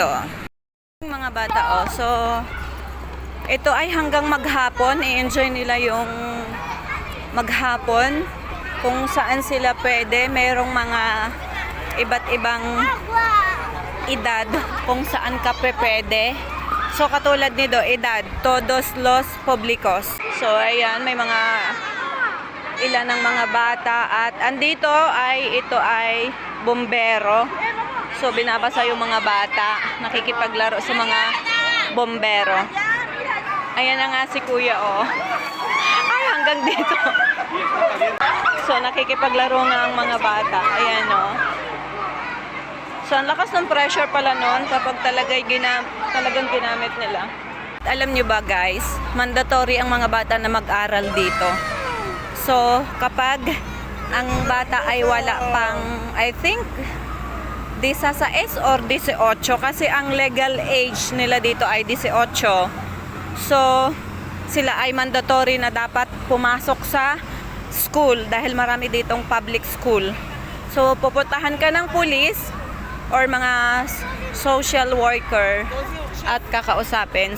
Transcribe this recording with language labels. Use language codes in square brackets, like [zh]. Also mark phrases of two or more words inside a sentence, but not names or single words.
[tl] Yung mga bata so ito ay hanggang maghapon. I-enjoy nila yung maghapon. Kung saan sila pwede. Merong mga iba't ibang edad kung saan ka pwede. So, katulad nito, [es] edad, todos los públicos. [tl] So, ayan, may mga ilan ng mga bata. At andito ito ay bombero. So, binabasa yung mga bata. Nakikipaglaro sa mga bombero. Ayan na nga si kuya, Ay, hanggang dito. So, nakikipaglaro nga ang mga bata. Ayan, So, ang lakas ng pressure pala nun kapag talagang ginamit nila. Alam nyo ba guys, mandatory ang mga bata na mag-aral dito. So, kapag ang bata ay wala pang, [en] I think, 16 or 18 [tl] kasi ang [en] legal age [tl] nila dito ay 18. So, sila ay mandatory na dapat pumasok sa school dahil marami ditong [en] public school. [tl] So, pupuntahan ka ng pulis or mga [en] social worker [tl] at kakausapin.